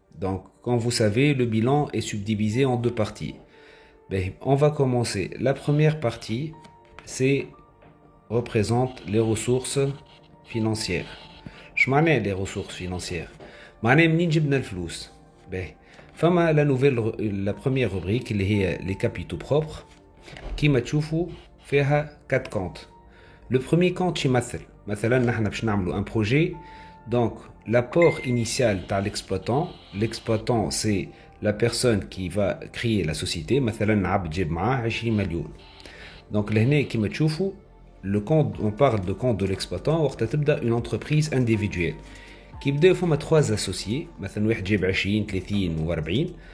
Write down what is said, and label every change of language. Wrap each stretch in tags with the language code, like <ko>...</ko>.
<fr>Donc, comme vous savez, le bilan est subdivisé en deux parties. On va commencer. La première partie, représente les ressources financières. Je m'en ai les ressources financières.</fr> <ar>معناها منين جبنا الفلوس. فما</ar> <fr>la première rubrique</fr> <ar>اللي هي</ar> <fr>les capitaux propres.</fr> <ar>كيما تشوفوا فيها 4 comptes.</ar> <fr>Le premier compte</fr> <ar>يمثل مثلا نحن باش نعملوا</ar> <fr>un projet. Donc l'apport initial</fr> <ar>تاع</ar> <fr>l'exploitant c'est la personne qui va créer la société.</fr> <ar>مثلا عبد جاب معاه 20 مليون.</ar> <fr>Donc</fr> <ar>لهنا كيما تشوفوا</ar> <fr>le compte, on parle de compte de l'exploitant</fr> <ar>وقت تبدا</ar> <fr>une entreprise individuelle.</fr> <ar>كيبداو فما 3 associés مثلا واحد جاب 20 30 و 40.</ar>